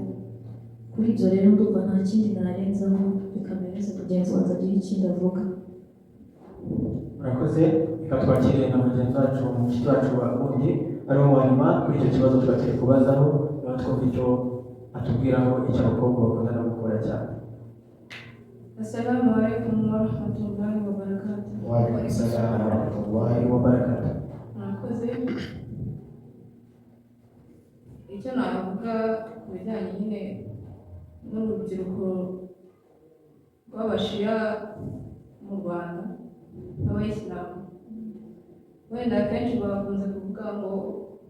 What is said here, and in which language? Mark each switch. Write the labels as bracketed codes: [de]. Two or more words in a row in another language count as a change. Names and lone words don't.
[rw] Kuri ibyo rero ndumva nta kindi narenzaho, bikamereze mugenzi wanjye agira ikindi avuga. Murakoze. Reka twakire na mugenzi wacu mushiki wacu wa wundi ari wo wanyuma kuri icyo kibazo tuba turi kubazaho, niba twumva icyo atubwiraho icyo abakobwa bakunda no gukora cyane. [ar] السلام عليكم ورحمة الله وبركاته. وعليكم السلام ورحمة الله وبركاته. [rw] Murakoze. Icyo navuga ku bijyanye nyine n'urubyiruko rw'abashia mu Rwanda n'abayisilamu, wenda akenshi bakunze kuvuga ngo